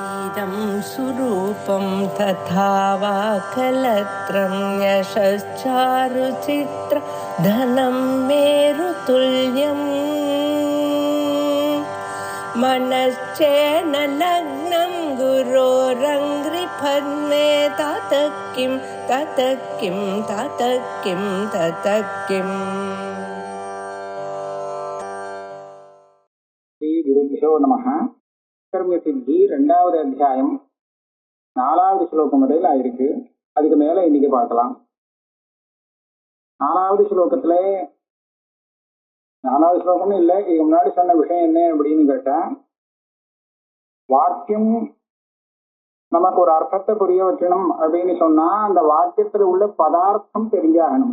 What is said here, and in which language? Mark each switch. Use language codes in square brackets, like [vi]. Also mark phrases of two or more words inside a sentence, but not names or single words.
[sa] इदं सुरूपं तथा वा कलत्रं यशश्चारुचित्र धनं मेरुतुल्यम् मनश्चेन लग्नं गुरोरङ्घ्रिपद्मे ततः किं ततः किं ततः किं ततः किम्. श्री गुरुभ्यो नमः. [ta] கர்ம சித்தி 2வது அத்தியாயம் 4வது ஸ்லோகம் வரையில் ஆயிருக்கு. அதுக்கு மேல இன்னைக்கு பார்க்கலாம். 4வது ஸ்லோகத்துல 4வது ஸ்லோகம்னு இல்லை, இதுக்கு முன்னாடி சொன்ன விஷயம் என்ன அப்படின்னு கேட்டா, வாக்கியம் நமக்கு ஒரு அர்த்தத்தை புரிய வைக்கணும் அப்படின்னு சொன்னா அந்த வாக்கியத்துல உள்ள பதார்த்தம் தெரிஞ்சாகணும்.